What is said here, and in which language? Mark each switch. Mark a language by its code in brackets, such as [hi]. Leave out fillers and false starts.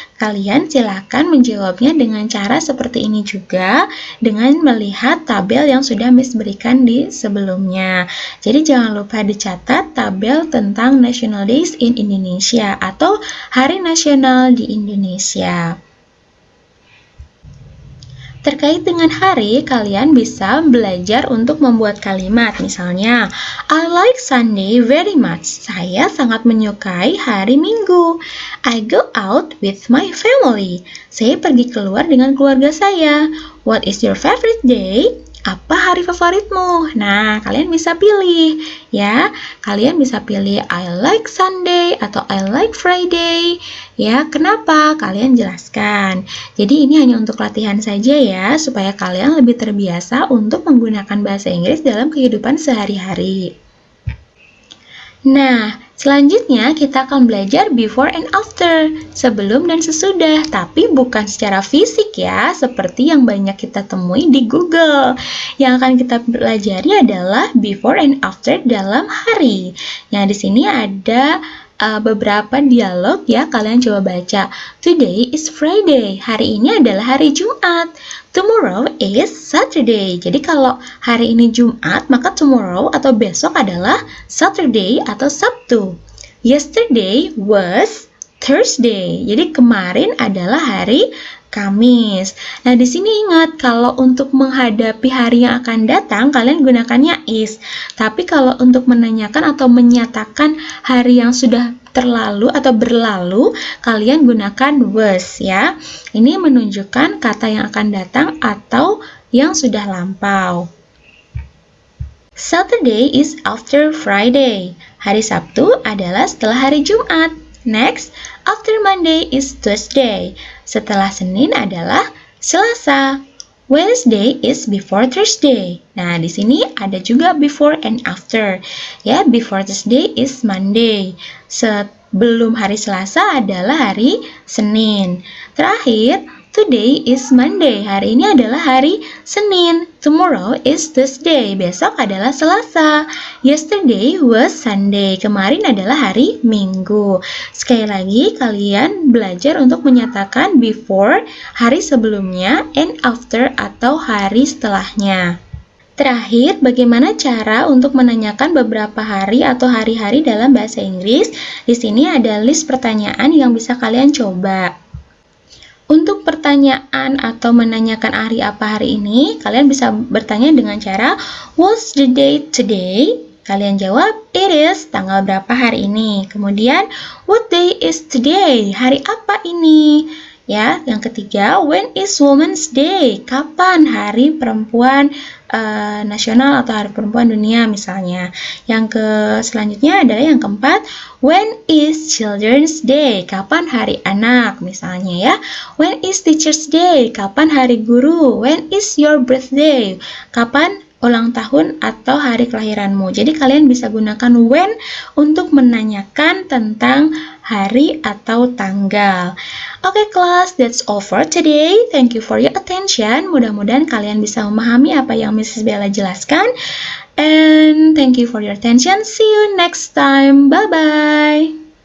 [id] Kalian silakan menjawabnya dengan cara seperti ini juga, dengan melihat tabel yang sudah Miss berikan di sebelumnya. Jadi jangan lupa dicatat tabel tentang National Days in Indonesia atau Hari Nasional di Indonesia. Terkait dengan hari, kalian bisa belajar untuk membuat kalimat. [en] Misalnya, I like Sunday very much. [id] Saya sangat menyukai hari Minggu. [en] I go out with my family. [id] Saya pergi keluar dengan keluarga saya. [en] What is your favorite day? [id] Apa hari favoritmu? Nah, kalian bisa pilih ya. Kalian bisa pilih [en] I like Sunday [id] atau [en] I like Friday. [id] Ya, kenapa? Kalian jelaskan. Jadi ini hanya untuk latihan saja ya, supaya kalian lebih terbiasa untuk menggunakan bahasa Inggris dalam kehidupan sehari-hari. Nah, selanjutnya kita akan belajar before and after, sebelum dan sesudah, tapi bukan secara fisik ya, seperti yang banyak kita temui di Google. Yang akan kita pelajari adalah before and after dalam hari. Nah, di sini ada beberapa dialog ya, kalian coba baca. [en] Today is Friday, [id] hari ini adalah hari Jumat. [en] Tomorrow is Saturday. [id] Jadi kalau hari ini Jumat, maka tomorrow atau besok adalah Saturday atau Sabtu. [en] Yesterday was Thursday. [id] Jadi kemarin adalah hari Kamis. Nah, di sini ingat kalau untuk menghadapi hari yang akan datang, kalian gunakannya is. Tapi kalau untuk menanyakan atau menyatakan hari yang sudah terlalu atau berlalu, kalian gunakan was ya. Ini menunjukkan kata yang akan datang atau yang sudah lampau. [en] Saturday is after Friday. [id] Hari Sabtu adalah setelah hari Jumat. [en] Next, after Monday is Tuesday. [id] Setelah Senin adalah Selasa. [en] Wednesday is before Thursday. [id] Nah, di sini ada juga before and after. [en] Ya, before Thursday is Monday. [id] Sebelum hari Selasa adalah hari Senin. [en] Terakhir, today is Monday. [id] Hari ini adalah hari Senin. [en] Tomorrow is Tuesday. [id] Besok adalah Selasa. [en] Yesterday was Sunday. [id] Kemarin adalah hari Minggu. Sekali lagi, kalian belajar untuk menyatakan before, hari sebelumnya, and after atau hari setelahnya. Terakhir, bagaimana cara untuk menanyakan beberapa hari atau hari-hari dalam bahasa Inggris? Di sini ada list pertanyaan yang bisa kalian coba. Untuk pertanyaan atau menanyakan hari apa hari ini, kalian bisa bertanya dengan cara [en] what's the date today? [id] Kalian jawab, it is tanggal berapa hari ini. [en] Kemudian, what day is today? [id] Hari apa ini? Ya, yang ketiga, [en] when is Women's Day? [id] Kapan hari perempuan nasional atau hari perempuan dunia misalnya. Yang selanjutnya adalah yang keempat, [en] when is Children's Day? [id] Kapan hari anak misalnya ya. [en] When is Teacher's Day? [id] Kapan hari guru? [en] When is your birthday? [id] Kapan ulang tahun atau hari kelahiranmu. Jadi kalian bisa gunakan when untuk menanyakan tentang hari atau tanggal. Oke kelas, [en] that's all for today. Thank you for your attention. [id] Mudah-mudahan kalian bisa memahami apa yang Mrs. Bella jelaskan. [en] And thank you for your attention. See you next time. Bye-bye.